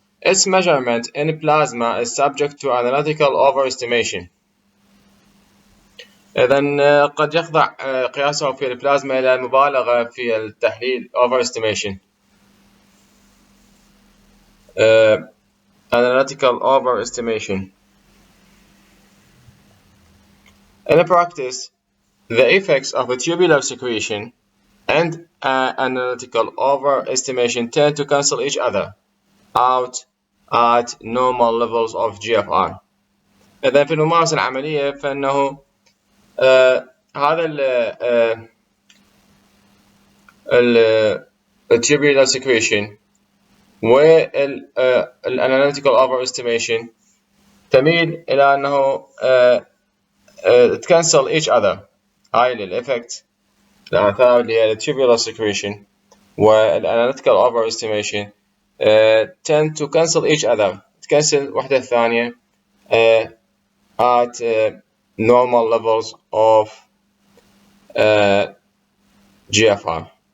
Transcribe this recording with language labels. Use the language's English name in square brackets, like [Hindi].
[English] Its measurement in plasma is subject to analytical overestimation. [Arabic] إذن قد يخضع قياسه في البلازما إلى المبالغة في التحليل overestimation. [English] Analytical overestimation. In practice, the effects of a tubular secretion and analytical overestimation tend to cancel each other out at normal levels of GFR. [Arabic] إذا في الممارسة العملية فإنه هذا ال [English] tubular secretion [Arabic] وال [English] analytical overestimation [Arabic] تميل إلى أنه تكنسل [English] each other. [Arabic] هاي الإفكت الآثار اللي هي [English] tubular secretion والanalytical overestimation tend to cancel each other. [Arabic] تكنسل واحدة الثانية [English] at normal levels of GFR.